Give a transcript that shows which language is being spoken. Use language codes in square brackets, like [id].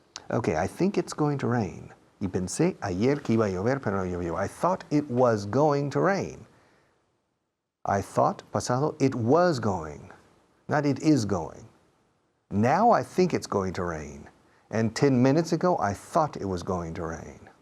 [en] Okay, I think it's going to rain. [es] Y pensé ayer que iba a llover, pero no llovió. [en] I thought it was going to rain. I thought, pasado, it was going. Not it is going. Now I think it's going to rain. And 10 minutes ago, I thought it was going to rain.